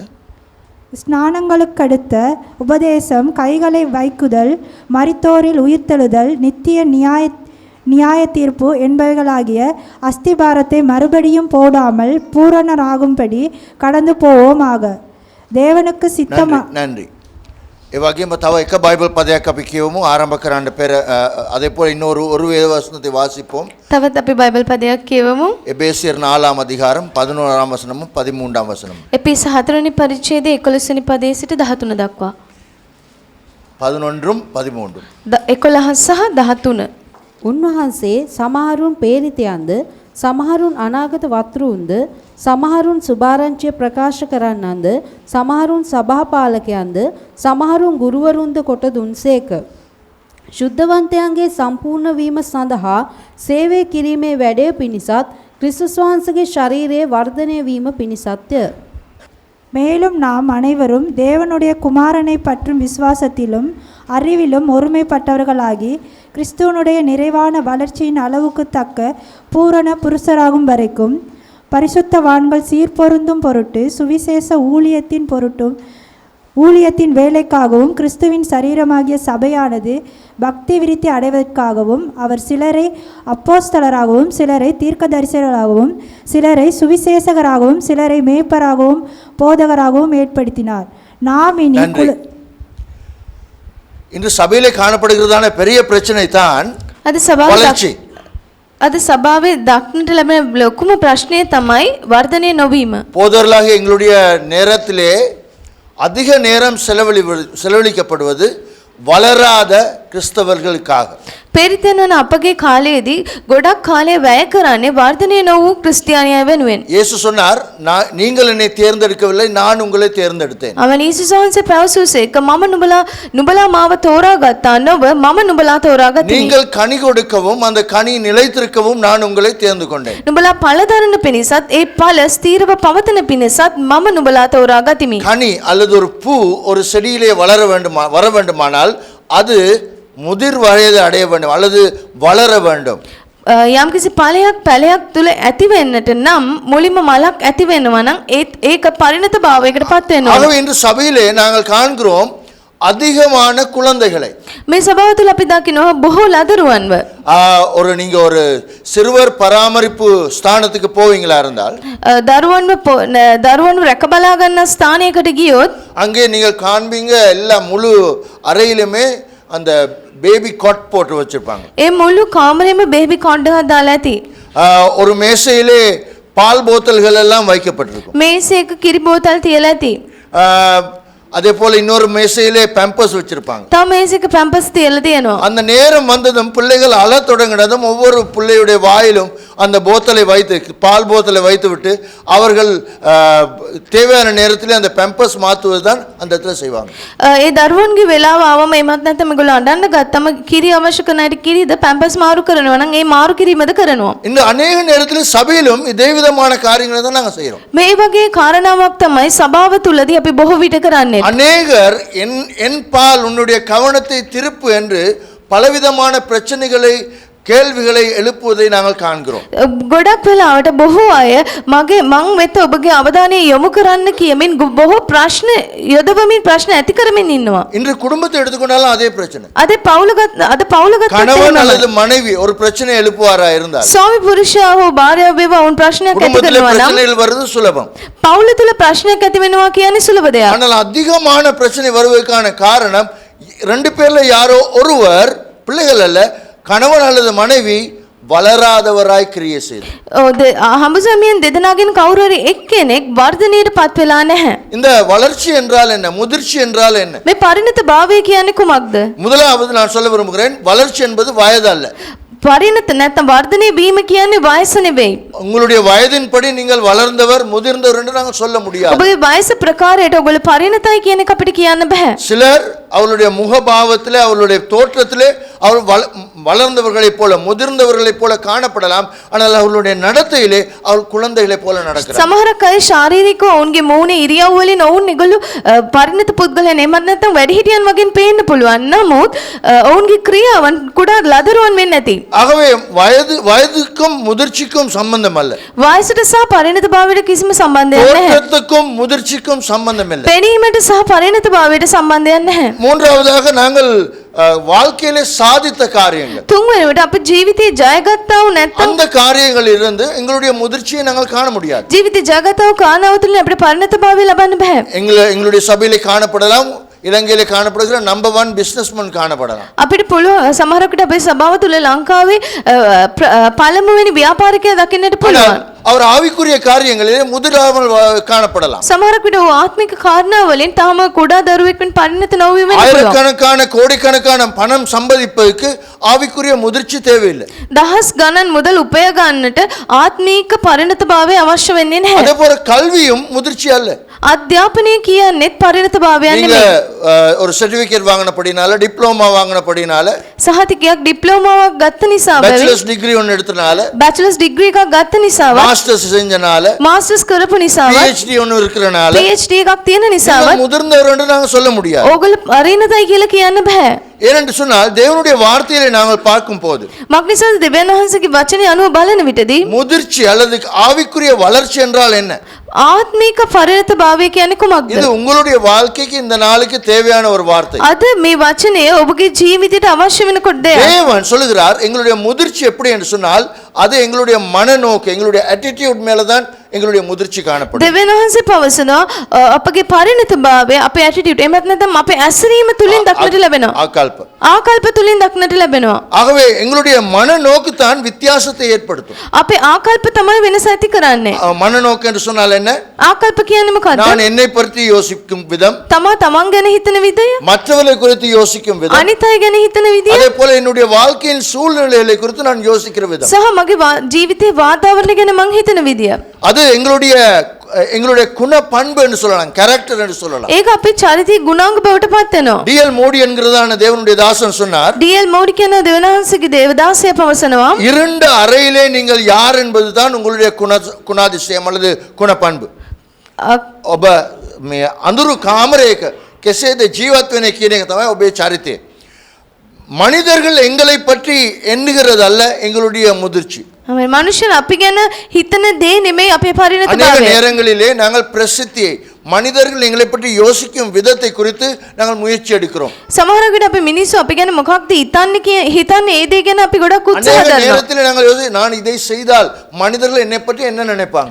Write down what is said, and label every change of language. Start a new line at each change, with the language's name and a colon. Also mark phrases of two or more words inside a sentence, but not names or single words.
Tamil: ஸ்நானங்களுக்கடுத்த உபதேசம், கைகளை வைக்குதல், மரித்தோரில் உயிர்த்தெழுதல், நித்திய நியாய தீர்ப்பு என்பவைகளாகிய அஸ்திபாரத்தை மறுபடியும் போடாமல் பூரணராகும்படி கடந்து போவோமாக. தேவனுக்கு சித்தமா. நன்றி.
Sinhala: ඒ වගේම තව එක බයිබල් පදයක් අපි කියවමු ආරම්භ කරන්න පෙර
Tamil: அதே போல இன்னொரு ஒரு வேத வசனத்தை வாசிப்போம்.
Sinhala: තවත් අපි බයිබල් පදයක් කියවමු.
Tamil: எபேசியர் 4ஆம் அதிகாரம் 11ஆம் வசனமும் 13ஆம் வசனமும்.
Sinhala: එපිස 4 වෙනි පරිච්ඡේදයේ 11 වෙනි පදයේ සිට 13 දක්වා.
Tamil: 11ம் 13ம்.
Sinhala: 11 සහ 13. උන්වහන්සේ සමහරුන් ප්‍රේරිතයන්ද සමහරුන් අනාගත වත්රුන්ද සමහරුන් සුභාරංචිය ප්‍රකාශ කරන්නන්ද සමහරුන් සභාපාලකයන්ද සමහරුන් ගුරුවරුන්ද කොට දුන්සේක. ශුද්ධවන්තයන්ගේ සම්පූර්ණ වීම සඳහා සේවය කිරීමේ වැඩය පිණිසත් ක්‍රිස්තුස් වහන්සේගේ ශරීරයේ වර්ධනය වීම පිණිසත්ය.
Tamil: மேலும் நாம் அனைவரும் தேவனுடைய குமாரனை பற்றும் விசுவாசத்திலும் அறிவிலும் ஒருமைப்பட்டவர்களாகி கிறிஸ்துவனுடைய நிறைவான வளர்ச்சியின் அளவுக்கு தக்க பூரண புருஷராகும் வரைக்கும் பரிசுத்தவான்கள் சீர்பொருந்தும் பொருட்டு சுவிசேஷ ஊழியத்தின் வேலைக்காகவும் கிறிஸ்துவின் சரீரமாகிய சபையானது பக்தி விருத்தி அடைவதற்காகவும் அவர் சிலரை அப்போஸ்தலராகவும் சிலரை தீர்க்கதரிசிகளாகவும் சிலரை சுவிசேஷகராகவும் சிலரை மேய்ப்பராகவும் போதகராகவும் ஏற்படுத்தினார். நாம் இனி இன்று சபையிலே காணப்படுகிறதான பெரிய பிரச்சனை தான் வளர்ச்சி.
Sinhala: அது சபாවේ දක්නට ලැබෙන ලොකුම ප්‍රශ්නය තමයි වර්ධනය නොවීම.
Tamil: போதர்களாக எங்களுடைய நேரத்திலே அதிக நேரம் செலவழிக்கப்படுவது வளராத கிறிஸ்தவர்களுக்காக.
Sinhala: පෙරිතෙනවන අපගේ කාලයේදී ගොඩක් කාලය වැය කරන්නේ වර්ධනය නොවූ ක්‍රිස්තියානිය වෙනුවෙන්.
Tamil: இயேசு சொன்னார், நீங்கள் என்னை தேர்ந்தெடுக்கவில்லை, நான் உங்களை தேர்ந்தெடுத்தேன்.
Sinhala: அவன் යේසුස් වහන්සේ පැවසුවේක මම නුඹලා මාව තෝරාගත්තා නොව මම නුඹලා තෝරාගතිමි.
Tamil: நீங்கள் கனி கொடுக்கவும் அந்த கனி நிலைத்திருக்கவும் நான் உங்களை தேர்ந்து கொண்டேன்.
Sinhala: නුඹලා ඵල දරන පිණිසත් ඒ ඵල ස්ථීරව පවතන පිණිසත් මම නුඹලා තෝරාගතිමි.
Tamil: கனி அல்லது ஒரு பூ ஒரு செடியிலே வர வேண்டுமானால் அது முதிர் வயது அடைய வேண்டும் அல்லது வளர வேண்டும்.
Sinhala: යම්කිසි පැලයක් තුල ඇති වෙන්නට නම් මුලින්ම මලක් ඇති වෙනවා නම් ඒක පරිණත භාවයකට පත් වෙනවා.
Tamil: ஆகவே இன்று சபையிலே நாங்கள் காண்கிறோம் அதிகமான குழந்தைகளை.
Sinhala: මේ සභාව තුල අපි දකිනවා බොහෝ ලදරුවන්ව.
Tamil: நீங்க ஒரு சிறுவர் பராமரிப்பு ஸ்தானத்துக்கு போவீங்களா இருந்தால்
Sinhala: දරුවන්ව රැක බලා ගන්න ස්ථානයකට ගියොත්
Tamil: அங்கே நீங்கள் காண்பீங்க எல்லா முழு அறையிலுமே அந்த
English: baby cot
Tamil: போட்டு வச்சிருப்பாங்க.
Sinhala: ඒ මුළු කාමරේම
English: baby cot
Sinhala: එකක් දාලා ඇති.
Tamil: ஒரு மேசையிலே பால் போத்தல்கள் எல்லாம் வைக்கப்பட்டிருக்கும்.
Sinhala: මේසයක කිරි බෝතල් තියලා ඇති.
Tamil: அதே போல இன்னொரு மேசையிலே பேம்பர்ஸ் வச்சிருப்பாங்க.
Sinhala: තව මේසයක පැම්පස් තියලා තියෙනවා.
Tamil: அந்த நேரம் வந்ததும் பிள்ளைகள் அழத் தொடங்கினதும் ஒவ்வொரு பிள்ளையுடைய வாயிலும் அந்த போத்தலை வைத்து பால் போத்தலை வைத்து விட்டு அவர்கள் தேவையான நேரத்தில் அந்த பேம்பர்ஸ் மாற்றுவது தான் அந்த இடத்துல செய்வாங்க.
Sinhala: ඒ දරුවන්ගේ වෙලාව ආවම එමත් නැත්නම් මේගොල්ලෝ අඬන්න ගත්තම කිරි අවශ්‍ය කරන අයට කිරිද පැම්පස් මාරු කරනවා නම් ඒ මාරු කිරීමද කරනවා.
Tamil: இந்த अनेक நேரத்தில் சபையிலும் இதே விதமான காரியங்களை தான் நாங்க செய்றோம்.
Sinhala: මේ වගේ කාරණාවක් තමයි සභාව තුලදී අපි බොහෝ විට කරන්නේ.
Tamil: அநேகர் என் பால் உன்னுடைய கவனத்தை திருப்பு என்று பலவிதமான பிரச்சனைகளை கேள்விகளை எழுப்புவதை நாங்கள் காண்கிறோம்.
Sinhala: ගොඩක් වෙලාවට බොහෝ අය මං වෙත ඔබගේ අවධානය යොමු කරන්න කියමින් බොහෝ ප්‍රශ්න යොදවමින් ප්‍රශ්න ඇති කරමින් ඉන්නවා.
Tamil: இன்று குடும்பத்தை எடுத்துக்கொண்டாலும் அதே பிரச்சனை.
Sinhala: අද පවුලගත
Tamil: கணவன் அல்லது மனைவி ஒரு பிரச்சனை எழுப்புவாரா இருந்தால்
Sinhala: ස්වාමි පුරුෂයා හෝ භාර්යාව වේවා උන් ප්‍රශ්නයක් ඇති
Tamil: குடும்பத்தில்
Sinhala: කරනවා නම්
Tamil: பிரச்சனைகள் வருது சுலபம்.
Sinhala: පවුල තුල ප්‍රශ්නයක් ඇති වෙනවා කියන්නේ සුලභ දෙයක්.
Tamil: ஆனால் அதிகமான பிரச்சனை வருவதற்கான காரணம் ரெண்டு பேர்ல யாரோ ஒருவர், பிள்ளைகள் அல்ல, கணவன் அல்லது மனைவி வளராதவராய் கிரியை செய்து.
Sinhala: හඹසමියෙන් දෙදෙනාගෙන් කවුරු හරි එක්කෙනෙක් වර්ධනයට පත් වෙලා නැහැ.
Tamil: இந்த வளர்ச்சி என்றால் என்ன, முதிர்ச்சி என்றால் என்ன?
Sinhala: මේ පරිණත භාවය කියන්නේ කුමක්ද?
Tamil: முதலாவது நான் சொல்ல விரும்புகிறேன், வளர்ச்சி என்பது வயது அல்ல.
Sinhala: පරිණත නැත්නම් වර්ධනය වීම කියන්නේ වයස නෙවෙයි.
Tamil: உங்களுடைய வயதின்படி நீங்கள் வளர்ந்தவர் முதிர்ந்தவர் என்று நாங்கள் சொல்ல முடியாது.
Sinhala: ඔබගේ වයස ප්‍රකාරයට ඔයගොල්ලෝ පරිණතයි කියන එක අපිට කියන්න බෑ.
Tamil: சிலர் அவருடைய முகபாவத்திலே அவருடைய தோற்றத்திலே அவர் வளர்ந்தவர்களைப் போல முதிர்ந்தவர்களைப் போல காணப்படலாம், ஆனால் அவர்களுடைய நடத்தையிலே அவர் குழந்தைகளைப் போல நடக்கிறார்.
Sinhala: සමහරක් අය ශාරීරිකව ඔවුන්ගේ මූණේ ඉරියව් වලින් ඔවුන් ඒගොල්ලෝ පරිණත පුද්ගලයන් එමත් නැත්නම් වැඩිහිටියන් වගේ පේන්න පුළුවන්. නමුත් ඔවුන්ගේ ක්‍රියාවන් කුඩා ලදරුවන් වෙන්නේ නැති.
Tamil: ஆகவே வயதுக்கும் முதிர்ச்சிக்கும் சம்பந்தம் அல்ல.
Sinhala: වයසට සහ පරිණත භාවයට කිසිම සම්බන්ධයක් නැහැ.
Tamil: தோற்றத்துக்கும் முதிர்ச்சிக்கும் சம்பந்தம் இல்லை.
Sinhala: පෙනීමට සහ පරිණත භාවයට සම්බන්ධයක් නැහැ.
Tamil: மூன்றாவதாக நாங்கள் வாழ்க்கையிலே சாதித்த காரியங்கள்,
Sinhala: තුන්වෙනිවට අපි ජීවිතේ ජයගත්තා වූ නැත්නම්
Tamil: அந்த காரியங்களில் இருந்து எங்களுடைய முதிர்ச்சியை நாங்கள் காண முடியாது.
Sinhala: ජීවිතේ ජයගත්තා වූ කාරණාව තුළින් අපිට පරිණත භාවය ලබන්න බෑ.
Tamil: எங்களுடைய சபையிலே காணப்படலாம், இலங்கையிலே காணப்படுகிற
English: number 1 businessman
Tamil: காணப்படலாம்.
Sinhala: අපිට පුළුවන් සමහරකට අපේ සභාව තුළ ලංකාවේ පළමුවෙනි ව්‍යාපාරිකයා දකින්නට පුළුවන්.
Tamil: அவர் ஆவிக்குரிய காரியங்களிலே முதிராமல் காணப்படலாம்.
Sinhala: සමහරක් විට ආත්මික කාරණා වලින් තාම කුඩා දරුවෙක් වෙන පරිණත නොවී වෙන්න පුළුවන්.
Tamil: ஆயிரக்கணக்கான கோடிக்கணக்கான பணம் சம்பாதிப்பதற்கு ஆவிக்குரிய முதிர்ச்சி தேவையில்லை.
Sinhala: දහස් ගණන් මුදල් උපය ගන්නට ආත්මීක පරිණත භාවය අවශ්‍ය වෙන්නේ නැහැ.
Tamil: அதே போல கல்வியும் முதிர்ச்சி அல்ல.
Sinhala: අධ්‍යාපනය කියන්නේ පරිණත භාවයක්
Tamil: நீங்க
Sinhala: නෙමෙයි.
Tamil: ஒரு சர்டிபிகேட் வாங்கினபடினால, டிப்ளோமா வாங்கினபடினால,
Sinhala: සහතිකයක් ඩිප්ලෝමාවක් ගත්ත නිසා
English: bachelors degree
Tamil: ஒன்னு எடுத்தனால,
English: bachelors degree
Sinhala: එකක් ගත්ත නිසා
Tamil: மாஸ்டர்ஸ் செஞ்சனால
Sinhala: මාස්ටර්ස් කරපු නිසාවත්
Tamil: PhD ஒன்னு இருக்கறனால
Sinhala: PhD එකක් තියෙන නිසාවත්
Tamil: முதிர்ந்தவர் என்று நாங்க சொல்ல முடியாது.
Sinhala: ඕගොල්ලෝ පරිණතයි කියලා කියන්න බෑ.
Tamil: ஏனென்று சொன்னால் தேவனுடைய வார்த்தையை நாங்கள் பார்க்கும் போது
Sinhala: මක්නිසාද දෙවියන් වහන්සේගේ වචනේ අනුව බලන විටදී
Tamil: முதிர்ச்சி அல்லது ஆவிக்குரிய வளர்ச்சி என்றால் என்ன?
Sinhala: ආත්මික පරිණත භාවය කියන්නේ කුමක්ද?
Tamil: இது உங்களுடைய வாழ்க்கைக்கு இந்த நாளுக்கு தேவையான ஒரு வார்த்தை.
Sinhala: අද මේ වචනය ඔබගේ ජීවිතයට අවශ්‍ය වෙනකොට දෙයක්.
Tamil: தேவன் சொல்லுகிறார் எங்களுடைய முதிர்ச்சி எப்படி என்று சொன்னால் அது எங்களுடைய மனநோக்கு எங்களுடைய attitude மேல தான் எங்களுடைய முதிர்ச்சி காணப்படும்.
Sinhala: දෙවියන් වහන්සේ පවසනවා අපගේ පරිණත භාවය අපේ ඇටිටියුඩ් එහෙම නැත්නම් අපේ ඇසිරීම තුලින් දක්නට ලැබෙනවා.
Tamil: ஆக்கல்ப
Sinhala: ආකල්ප තුලින් දක්නට ලැබෙනවා.
Tamil: ஆகவே எங்களுடைய மனநோக்கு தான் வித்தியாசத்தை ஏற்படுத்தும்.
Sinhala: අපේ ආකල්ප තමයි වෙනස ඇති කරන්නේ.
Tamil: மனநோக்கு என்று சொன்னால் என்ன?
Sinhala: ආකල්ප කියන්නේ මොකද්ද?
Tamil: நான் என்னை பற்றி யோசிக்கும் விதம்,
Sinhala: තමා තමන් ගැන හිතන විදිය,
Tamil: மற்றவர்களை குறித்து யோசிக்கும் விதம்,
Sinhala: අනිත් අය ගැන හිතන විදිය,
Tamil: அதே போல என்னுடைய வாழ்க்கையின் சூழ்நிலைகளை குறித்து நான் யோசிக்கிற விதம்,
Sinhala: සහ මගේ ජීවිතේ වාතාවරණය ගැන මං හිතන විදිය.
Tamil: அது எங்களுடைய குண பண்பு என்று சொல்லலாம், கேரக்டர் என்று சொல்லலாம்.
Sinhala: ඒක අපේ චරිතයේ ගුණාංග බවට පත් වෙනවා.
Tamil: டிஎல் மோடி என்கிறதான தேவனுடைய தாசன் சொன்னார்,
Sinhala: ඩීඑල් මෝඩි කියන දෙවනාංශගේ දේවදාසය පවසනවා
Tamil: இருண்ட அறையிலே நீங்கள் யார் என்பதுதான் உங்களுடைய குணாதிசயம் அல்லது குண பண்பு.
Sinhala: ඔබ මේ අඳුරු කාමරයක කෙසේද ජීවත් වෙන්නේ කියන එක තමයි ඔබේ චරිතය.
Tamil: மனிதர்கள் எங்களை பற்றி எண்ணுகிறதல்ல எங்களுடைய முதிர்ச்சி.
Sinhala: මනුෂ්‍යයන් අපි ගැන හිතන දේ නෙමෙයි අපේ පරිණත
Tamil: அநேக
Sinhala: භාවය.
Tamil: நேரங்களிலே நாங்கள் பிரசித்தியை மனிதர்கள் எங்களை பற்றி யோசிக்கும் விதத்தை குறித்து நாங்கள் முயற்சி எடுக்கிறோம்.
Sinhala: සමහර විට අපි මිනිස්සු අපි ගැන මොකක්ද හිතන්නේ ඒ දේ ගැන අපි ගොඩක් උත්සාහ
Tamil: அநேக
Sinhala: කරනවා.
Tamil: நேரத்தில் நாங்கள் நான் இதை செய்தால் மனிதர்கள் என்னை பற்றி என்ன நினைப்பாங்க?